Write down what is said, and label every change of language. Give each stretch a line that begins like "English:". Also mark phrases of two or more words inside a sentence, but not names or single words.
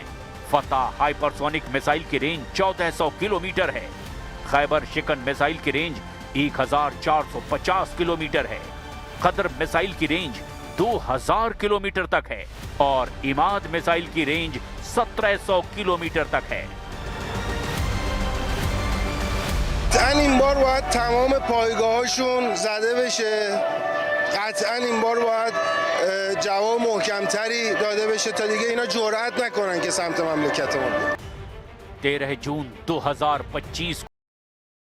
Hindi: फतह हाइपरसोनिक मिसाइल की रेंज 1400 किलोमीटर है। खैबर शिकन मिसाइल की रेंज 1450 किलोमीटर है। कद्र मिसाइल की रेंज 2000 किलोमीटर तक है और इमाद मिसाइल की रेंज 1700 किलोमीटर तक है।
Persian: این بار باید تمام پایگاهاشون زده بشه. قطعا این بار باید جواب محکمتری داده بشه تا دیگه اینا جرئت نکنن که سمت مملکت ما بیان.
Hindi: 13 जून 2025